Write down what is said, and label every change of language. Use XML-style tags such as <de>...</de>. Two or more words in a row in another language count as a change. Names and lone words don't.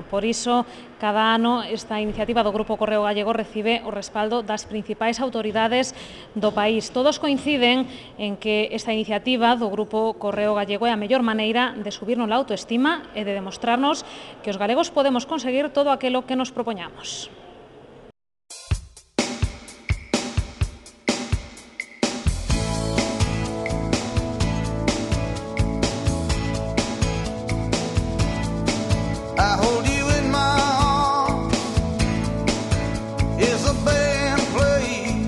<gl>Por iso, cada ano esta iniciativa do Grupo Correo Gallego recibe o respaldo das principais autoridades do país. Todos coinciden en que esta iniciativa do Grupo Correo Gallego é a mellor maneira de subirnos a autoestima e de demostrarnos que os galegos podemos conseguir todo aquilo que nos propoñamos.</gl> <en>I hold you in my arms as the band plays.</en>